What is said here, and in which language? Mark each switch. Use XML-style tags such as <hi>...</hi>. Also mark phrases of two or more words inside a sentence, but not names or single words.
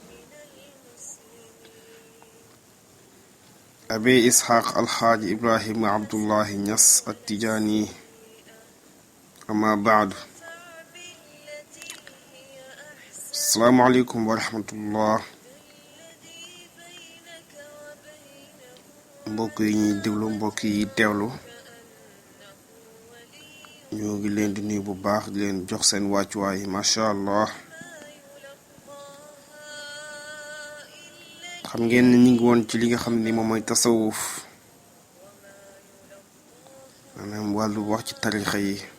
<ar>أبي إسحاق الحاج إبراهيم عبد الله نياس التجاني أما بعد السلام عليكم ورحمة الله</ar> <wo>mbokk yi ñuy déglu mbokk yi teewlu ñoo ngi leen di nuyu bu baax di leen jox seen wàccuwaay</wo> <ar>ما شاء الله</ar> <wo>xam ngeen ni ñu ngi woon ci li nga xam ni moom mooy tasawuf maanaam wàllu wax ci tarixa yi</wo>